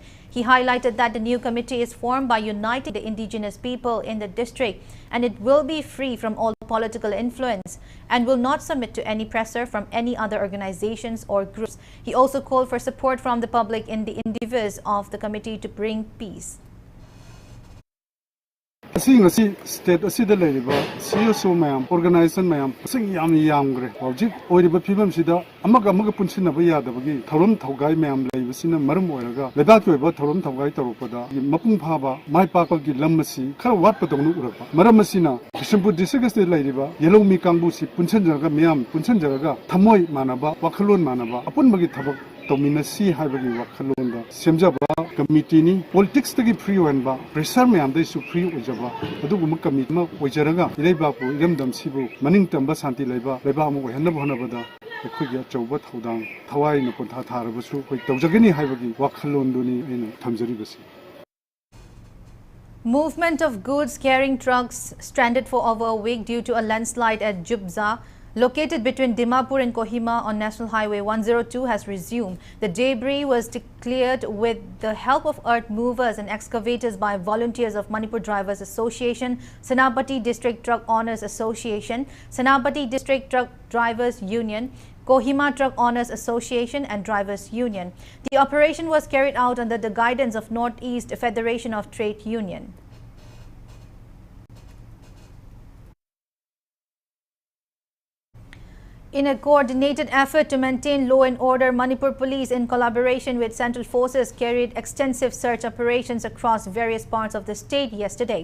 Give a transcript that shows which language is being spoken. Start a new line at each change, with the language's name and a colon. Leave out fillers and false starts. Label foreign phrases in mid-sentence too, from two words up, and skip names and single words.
English: He highlighted that the new committee is formed by uniting the indigenous people in the district and it will be free from all political influence and will not submit to any pressure from any other organizations or groups. He also called for support from the public in the endeavors of the committee to bring peace.
Manipuri: Ngasi state asida leriba CSO mayam organization mayam sing yam gre hojik oiriba phibam sida amaga punchina ba yadabagi thorom thogai mayam leibasina marum oiraga lebak oiba thorom thogai toropada mapung phaba mai pakpa gi lamasi khar wat patonu urapa maram asina Bishnupur
English: district state
Manipuri: leriba yelong mi kangbu si punchanjaga mayam punchanjaga thamoi manaba wakhalon manaba apun bagi thabak dominasi haibagi wakhalonda semjaba committee ni politics tagi free oinba pressure mayam dai su free ojaba aduguma committee ma ojaraga ileiba pu iramdam sibu maning tamba santi leiba leiba mu henna bhanabada ekhogi chauba thodang thawai na pontha tharabasu koi tawjagani haibagi wakhalonduni aina thamjaribasi.
English: Movement of goods carrying trucks stranded for over a week due to a landslide at Jubza, located between Dimapur and Kohima on National Highway 102, has resumed. The debris was cleared with the help of earth movers and excavators by volunteers of Manipur Drivers Association, Senapati District Truck Owners Association, Senapati District Truck Drivers Union, Kohima Truck Owners Association and Drivers Union. The operation was carried out under the guidance of Northeast Federation of Trade Union. In a coordinated effort to maintain law and order, Manipur Police, in collaboration with Central Forces, carried extensive search operations across various parts of the state yesterday.